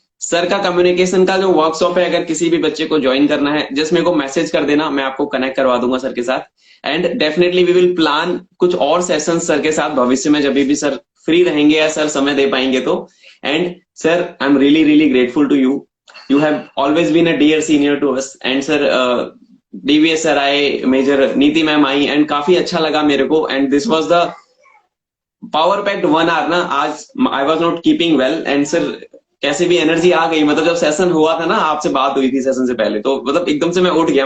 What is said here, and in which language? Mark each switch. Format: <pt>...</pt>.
<hi>Sir का communication का जो वर्कशॉप है, अगर किसी भी बच्चे को ज्वाइन करना है, जस्ट मेरे को मैसेज कर देना, मैं आपको कनेक्ट करवा दूंगा सर के साथ.</hi> <en>and definitely we will plan</en> <hi>कुछ और सेशन सर के साथ भविष्य में, जब भी सर फ्री रहेंगे या सर समय दे पाएंगे तो.</hi> <en>And sir I am really grateful to you. You have always been a dear senior to us. And sir,</en> <hi>DVS sir आए, मेजर नीति मैम आई, एंड काफी अच्छा लगा मेरे को.</hi> <en>And this was the power packed 1 hour ना. आज I was not keeping well and sir</en> <hi>कैसे भी एनर्जी आ गई. मतलब जब सेशन हुआ था ना, आपसे बात हुई थी सेशन से पहले, तो मतलब एकदम से मैं उठ गया.</hi>